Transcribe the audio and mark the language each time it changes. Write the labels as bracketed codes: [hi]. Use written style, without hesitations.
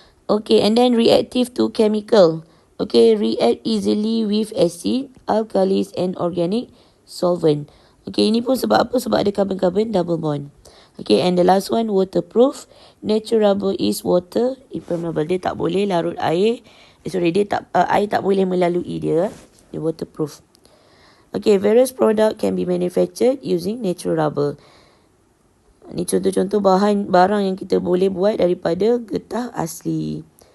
[en] Okay, and then reactive to chemical. Okay, react easily with acid, alkalis and organic solvent. Okay, [ms] ini pun sebab apa? Sebab ada [en] carbon-carbon double bond. Okay, and the last one, waterproof. Natural rubber is water impermeable. [ms] Dia tak boleh larut air. Air tak boleh melalui dia. Dia waterproof. [en] Okay, various product can be manufactured using natural rubber. [ms] Ni contoh-contoh barang yang kita boleh buat daripada getah asli.